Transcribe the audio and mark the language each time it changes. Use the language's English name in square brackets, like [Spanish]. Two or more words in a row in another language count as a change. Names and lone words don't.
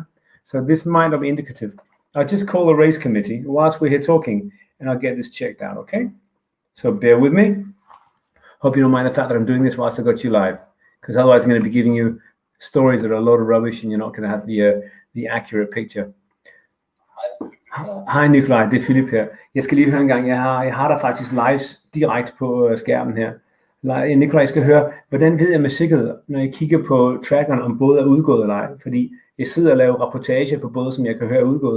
[English] So this might not be indicative. I'll just call the race committee whilst we're here talking, and I'll get this checked out, okay? So bear with me. Hope you don't mind the fact that I'm doing this whilst I got you live, because otherwise I'm going to be giving you stories that are a load of rubbish, and you're not going to have the accurate picture. [Danish] Hej Nikolaj, det er Philip her. Jeg skal lige høre en gang, jeg har der faktisk lives direkte på skærmen her. Nikolaj, jeg skal høre, hvordan ved jeg med sikkerhed, når jeg kigger på trackeren, om både er udgået eller ej? Fordi jeg sidder og laver rapportage på både, som jeg kan høre er udgået.